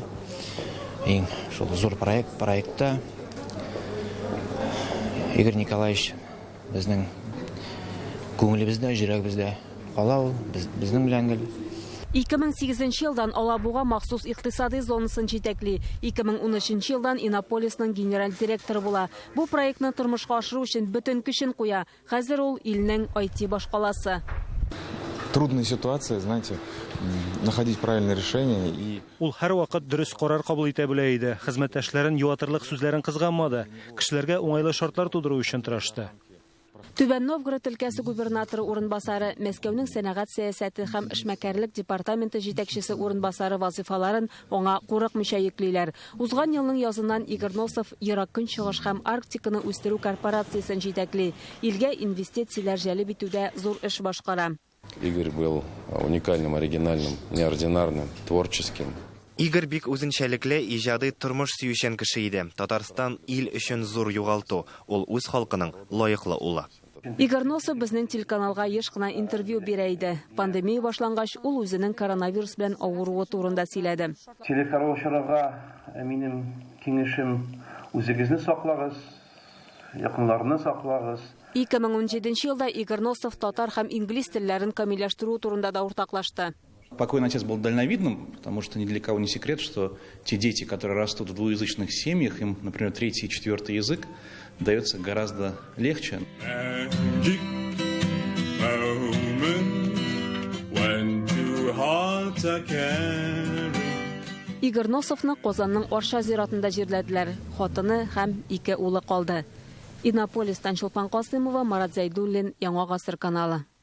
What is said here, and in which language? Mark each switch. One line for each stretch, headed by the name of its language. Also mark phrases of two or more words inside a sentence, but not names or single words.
Tatar: Иң шул зур проектта Игорь Николаевич безнең күңелебездә, йөрәгебездә кала ул, безнең белән гел. 2008 елдан Алабуга махсус икътисади зонасын җитәкли. 2013 елдан Иннополисның генераль директоры була. Бу проектны тормышка ашыру өчен бөтен көчен куя. Хәзер ул илнең IT башкаласы.
Russian: Трудная ситуация, знаете, находить правильное решение и
Tatar: Ул һәр вакыт дөрес карар кабул итә белә иде. Хезмәттәшләрен юатырлык сүзләрен кызганмады. Кешеләргә уңайлы шартлар тудыру өчен тырышты. Түбән Новгород өлкәсе губернаторы урынбасары, Мәскәүнең сәнәгать сәясәте һәм эшмәкәрлек департаменты җитәкчесе урынбасары вазифаларын аңа курыкмыйча йөклиләр. Узган елның языннан Игорь Носов Ерак Көнчыгыш һәм Арктиканы үстерү корпорациясын җитәкли. Илгә инвестицияләр җәлеп итүдә зур эш башкара.
Russian: Игорь был уникальным, оригинальным, неординарным, творческим.
Tatar: Игорь бик үзенчәлекле, иҗади тормыш сөючән кеше иде. Татарстан ил өчен зур югалту. Ул үз халкының лаеклы улы. Игорь Носов безнең телеканалга еш кына интервью бирә иде. Пандемия башлангач, ул үзенең коронавирус белән авыруы турында сөйләде. Телеканалчыларга минем киңәшем, үзегезне саклагыз, якыннарны саклагыз. 2017 елда Игорь Носов татар һәм инглиз телләрен камилләштерү турында да уртаклашты.
Russian: Покойный отец был дальновидным, потому что ни для кого не секрет, что те дети, которые растут в двуязычных семьях, им, например, 3-й и 4-й язык дается гораздо легче.
Tatar: Игорь Носовны Казанның Арча зиратында җирләделәр. Хатыны һәм 2 улы калды. Иннополистан Чулпан Касымова, Марат Зайдуллин, Яңа гасыр каналы.